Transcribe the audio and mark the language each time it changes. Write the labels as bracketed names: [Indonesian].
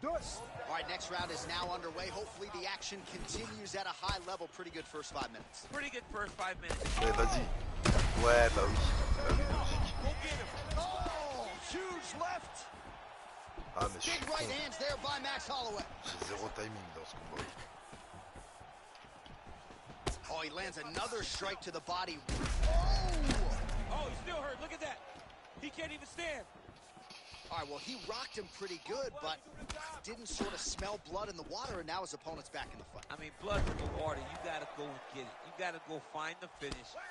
[English] All right, next round is now underway. Hopefully the action continues at a high level. Pretty good first 5 minutes. Pretty good first 5 minutes. [French] Ouais, vas-y. Ouais, bah oui. [English] Go get him. Oh, huge left. [French] Ah, mais [English] Big right hands there by Max Holloway. [French] J'ai zéro timing dans ce combat. [English] Oh, he lands another strike to the body. Oh, he's still hurt. Look at that. He can't even stand. All right, well, he rocked him pretty good, but didn't sort of smell blood in the water, and now his opponent's back in the fight. I mean, blood in the water. You got to go and get it. You got to go find the finish.